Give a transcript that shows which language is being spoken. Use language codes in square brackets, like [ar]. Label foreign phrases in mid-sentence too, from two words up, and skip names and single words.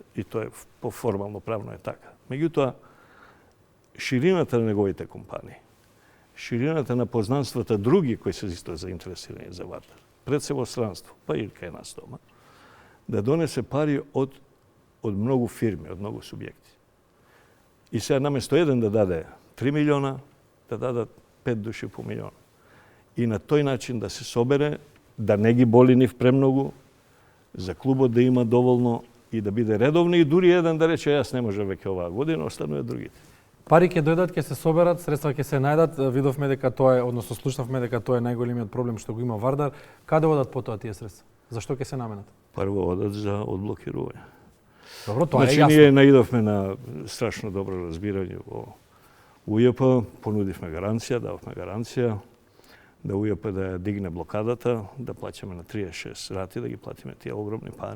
[mk] И тоа е по формално правно е така. Меѓутоа, ширината на неговите компании, ширината на познанствата други кои се исто заинтересирани за Вардар, пред се во странство, па и кај нас дома, да донесе пари од многу фирми, од многу субјекти. И сега наместо еден да даде 3 милиона, да дадат 5 души по милион. И на тој начин да се собере, да не ги боли нив премногу, за клубот да има доволно и да биде редовни и дури еден да рече јас не можам веќе оваа година, останува другите. Пари ќе дојдат, ќе се соберат, средства ќе се најдат. Видовме дека тоа е, односно слушнавме дека тоа е најголемиот проблем што го има Вардар. Каде одат потоа тие средства? Зашто ќе се наменат? Прво одат за одблокирање. Добро, тоа Значи, е јасно. ние наидовме на страшно добро разбирање во УЈП, понудивме гаранција, дававме гаранција да УЈП да ја дигне блокадата, да плаќаме на 36 рати, да ги платиме тие огромни пари.